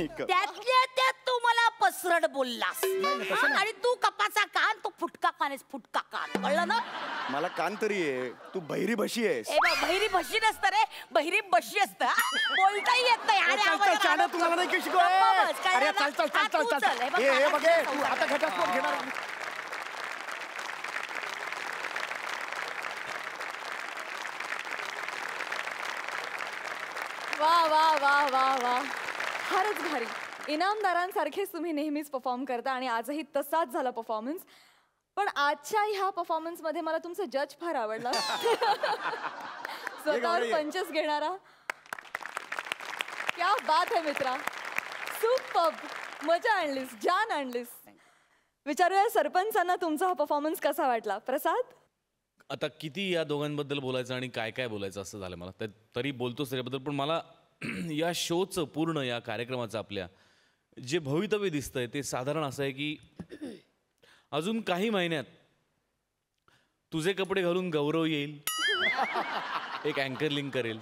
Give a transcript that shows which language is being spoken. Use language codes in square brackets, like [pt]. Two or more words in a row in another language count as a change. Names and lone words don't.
[mr] त्यातल्या त्यात तू मला पसरट बोललास. आणि तू कपाचा कान, तू फुटका कान आहेस, फुटका कान. कळलं ना? मला कान तरी आहे, तू बहिरी बशी आहेस. ए बा, बहिरी बशी नसतं रे, बहिरी बशी असतं. बोलताही येत नाही. अरे आवाज चाणा तुम्हाला नाही की शिकव. बस, कळलं अरे ना? चल चल हा, चल तू चल चल. हे बघ, हे बघ हे, तू संसार. आता घटस्फोट घेणार. वा वा वा वा वा, फारच भारी. इनामदारांसारखेच तुम्ही नेहमीच परफॉर्म करता आणि आजही तसाच झाला परफॉर्मन्स. पण आजच्या ह्या परफॉर्मन्स मध्ये मला तुमचं जज फार आवडला. स्वतःवर पंचेस घेणारा. [hi] क्या बात है [mr] मित्रा, सुपर्ब. मजा आणलीस, जान आणलीस. विचारूया सरपंचांना तुमचा हा परफॉर्मन्स कसा वाटला. प्रसाद, आता किती या दोघांबद्दल बोलायचं आणि काय काय बोलायचं असं झालं मला. तरी बोलतोच त्याच्याबद्दल. पण मला या शोचं पूर्ण, या कार्यक्रमाचं आपल्या जे भवितव्य दिसतंय ते साधारण असं आहे की अजून काही महिन्यात तुझे कपडे घालून गौरव येईल, एक अँकर लिंक करेल.